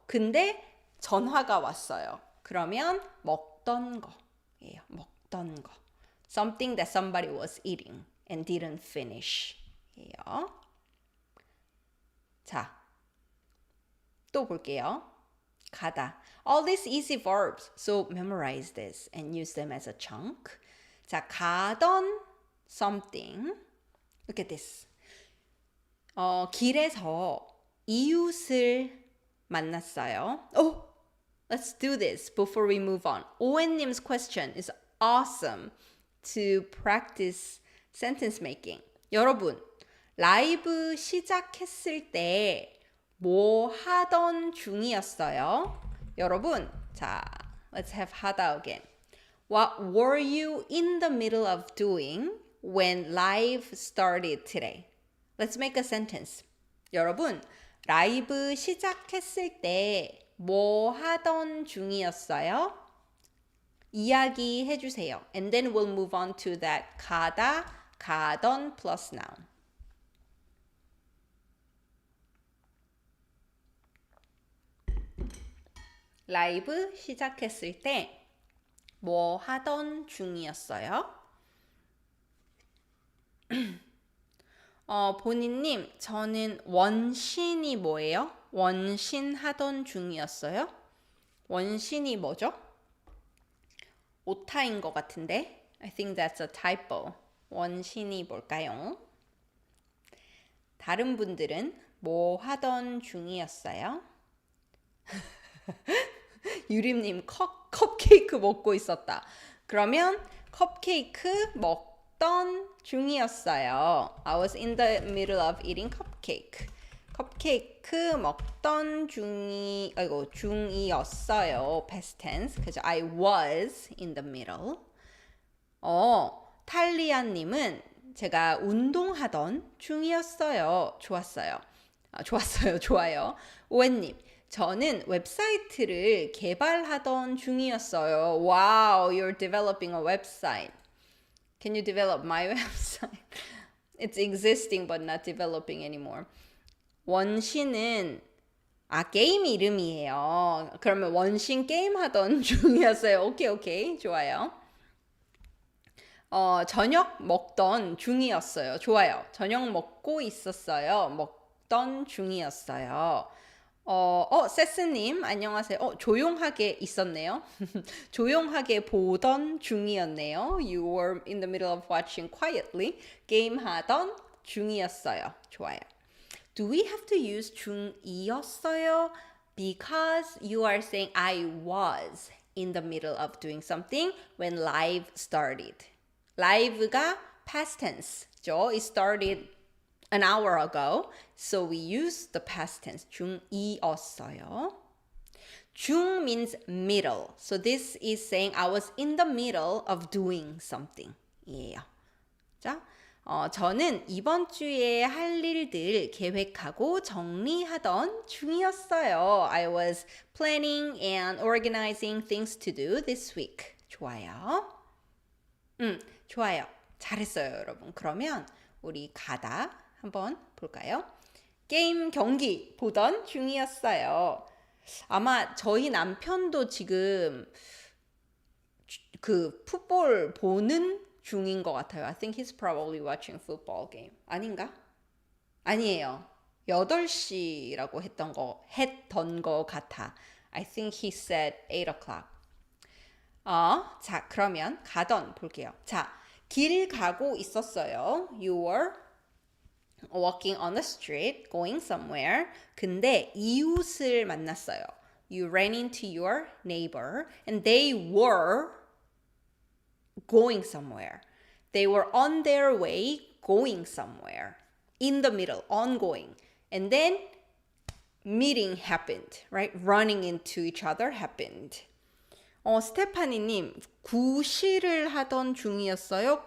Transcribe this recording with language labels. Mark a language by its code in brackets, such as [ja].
[ko] 근데 전화가 왔어요. 그러면 먹던 거예요. 먹던 거. [en] Something that somebody was eating and didn't finish. [ko] 예요. 자, 또 볼게요. 가다. [en] All these easy verbs. So memorize this and use them as a chunk. [ko] 자, 가던 [en] something. Look at this. [ko] 길에서 이웃을 만났어요. [en] Let's do this before we move on. 오웬님's question is awesome to practice sentence making. [ko] 여러분, 라이브 시작했을 때 뭐 하던 중이었어요? 여러분, 자, [en] let's have 하다 again. What were you in the middle of doing when live started today? Let's make a sentence. [ko] 여러분, 라이브 시작했을 때 뭐 하던 중이었어요? 이야기해 주세요. [en] And then we'll move on to that 가다, 가던 plus noun. [ko] 라이브 시작했을 때 뭐 하던 중이었어요? 본인님, 저는 원신이 뭐예요? 원신 하던 중이었어요? 원신이 뭐죠? 오타인 것 같은데? [en] I think that's a typo. [ko] 원신이 뭘까요? 다른 분들은 뭐 하던 중이었어요? 유림님, 컵케이크 먹고 있었다. 그러면 컵케이크 먹던 중이었어요. [en] I was in the middle of eating cupcake. [ko] 컵케이크 먹던 중이었어요. [en] past tense. [ko] 그죠? [en] I was in the middle. [ko] 탈리아님은 제가 운동하던 중이었어요. 좋았어요. 좋았어요. 좋아요. 오웬님, 저는 웹사이트를 개발하던 중이었어요. [en] Wow, you're developing a website. Can you develop my website? It's existing but not developing anymore. [ko] 원신은 게임 이름이에요. 그러면 원신 게임 하던 중이었어요. 오케이. 좋아요. 저녁 먹던 중이었어요. 좋아요. 저녁 먹고 있었어요. 먹던 중이었어요. 세스님, 안녕하세요. 조용하게 있었네요. 조용하게 보던 중이었네요. [en] You were in the middle of watching quietly. [ko] 게임 하던 중이었어요. 좋아요. [en] Do we have to use 중이었어요? Because you are saying I was in the middle of doing something when live started. [ko] live가 [en] past tense [ko] 죠. [en] It started an hour ago. So we use the past tense. [ko] 중이었어요. 중 [en] means middle. So this is saying I was in the middle of doing something. [ko] 이에요. 자, 저는 이번 주에 할 일들 계획하고 정리하던 중이었어요. [en] I was planning and organizing things to do this week. [ko] 좋아요. 좋아요. 잘했어요, 여러분. 그러면 우리 가다 한번 볼까요? 게임 경기 보던 중이었어요. 아마 저희 남편도 지금 그 풋볼 보는 중인 것 같아요. [en] I think he's probably watching football game. [ko] 아닌가? 아니에요. 8시라고 했던 거 같아. [en] I think he said 8 o'clock. [ko] 자, 그러면 가던 볼게요. 자, 길 가고 있었어요. [en] You were walking on the street, going somewhere. [ko] 근데 이웃을 만났어요. [en] You ran into your neighbor and they were going somewhere. They were on their way going somewhere. In the middle, ongoing. And then meeting happened, right? Running into each other happened. [ko] 스테파니님, 구실을 하던 중이었어요.